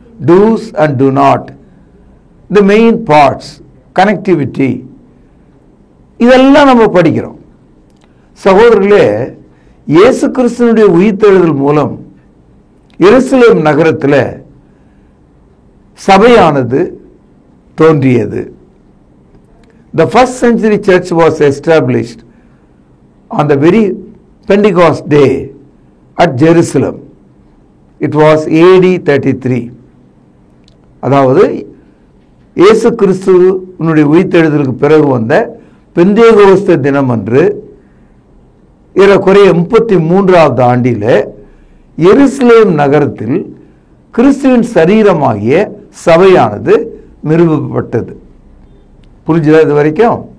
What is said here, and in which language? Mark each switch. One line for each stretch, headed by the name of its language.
English: do's and do not, the main parts, connectivity,
Tamil: இதெல்லாம் நம்ம படிக்கிறோம். சகோதரர்களே, இயேசு கிறிஸ்துவினுடைய உயிர்த்தெழுதல் மூலம் எருசலேம் நகரத்தில் சபையானது தோன்றியது.
English: The first century church was established on the very Pentecost day at Jerusalem. It was AD 33.
Tamil: அதாவது இயேசு கிறிஸ்துவினுடைய உயிர்த்தெழுதலுக்கு பிறகு வந்த பெந்தேகோஸ்து தினம் அன்று ஏறக்குறைய 33வது ஆண்டில் எருசலேம் நகரத்தில் கிறிஸ்துவின் சரீரமாகிய சபையானது நிறுவப்பட்டது. புரிஞ்சுதா இது வரைக்கும்?